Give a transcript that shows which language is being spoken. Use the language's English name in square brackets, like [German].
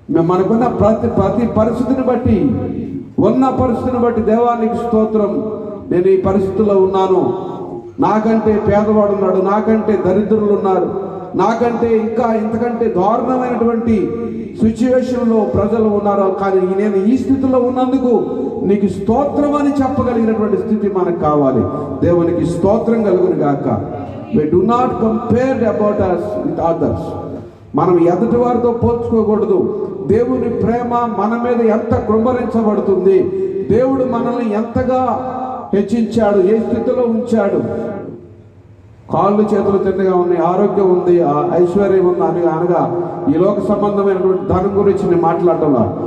[Telugu] మనకున్న ప్రతి పరిస్థితిని బట్టి, ఉన్న పరిస్థితిని బట్టి దేవానికి స్తోత్రం, నేను ఈ పరిస్థితిలో ఉన్నాను, నాకంటే పేదవాడు ఉన్నాడు, నాకంటే దరిద్రులు ఉన్నారు, నాకంటే ఇంకా ఇంతకంటే దారుణమైనటువంటి సిచ్యువేషన్లో ప్రజలు ఉన్నారు, కానీ నేను ఈ స్థితిలో ఉన్నందుకు నీకు స్తోత్రం అని చెప్పగలిగినటువంటి స్థితి మనకు కావాలి. దేవునికి స్తోత్రం కలుగును గాక. [English] We do not compare about us with others. [Telugu] మనం ఎదుటి వారితో పోల్చుకోకూడదు. దేవుని ప్రేమ మన మీద ఎంత కృంభరించబడుతుంది, దేవుడు మనల్ని ఎంతగా హెచ్చించాడు, ఏ స్థితిలో ఉంచాడు. కాళ్ళు చేతులు తిన్నగా ఉన్నాయి, ఆరోగ్యం ఉంది, ఐశ్వర్యం ఉంది అని అనగా ఈ లోక సంబంధమైనటువంటి ధనం గురించి నేను మాట్లాడటంలా.